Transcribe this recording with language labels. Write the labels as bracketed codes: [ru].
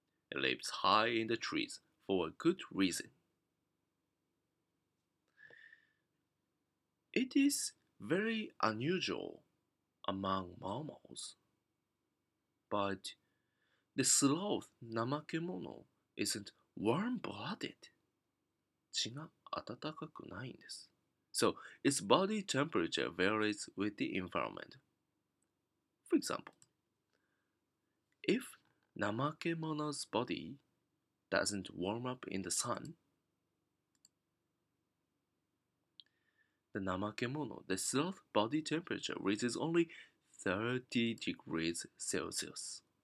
[en] It lives high in the trees for a good reason. It is very unusual among mammals, but the sloth 怠け者 isn't warm-blooded. [ja] 血が温かくないんです。 [en] So, its body temperature varies with the environment. For example, if 怠け者's body doesn't warm up in the sun, the 怠け者, the sloth body temperature reaches only 30 degrees Celsius.